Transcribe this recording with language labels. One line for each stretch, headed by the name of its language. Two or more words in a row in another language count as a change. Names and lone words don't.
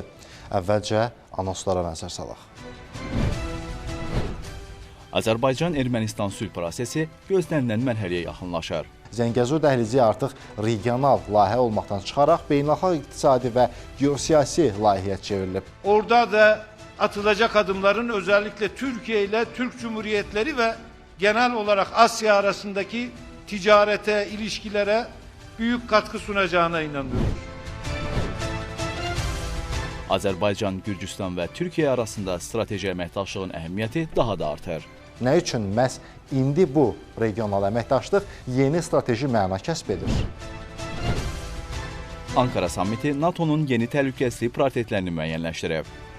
Azerbaijani: Əvvəlcə anonslara nəzər salaq. Azərbaycan-Ermənistan sülh prosesi gözlənilən mərhələyə yaxınlaşır. Zəngəzur dəhlizi artıq regional layihə olmaqdan çıxaraq beynəlxalq iqtisadi və geosiyasi layihəyə çevrilib.
Turkish: Orada da atılacak adımların özellikle Türkiye ile Türk Cumhuriyetleri ve genel olarak Asya arasındaki ticarete, ilişkilere büyük katkı sunacağına inanıyoruz.
Azerbaijani: Azərbaycan, Gürcüstan və Türkiyə arasında strateji əməkdaşlığın əhəmiyyəti daha da artır. Nə üçün məhz indi bu regional əməkdaşlıq yeni strateji məna kəsb edir? Ankara sammiti NATO'nun yeni təhlükəsizlik prioritetlərini müəyyənləşdirib.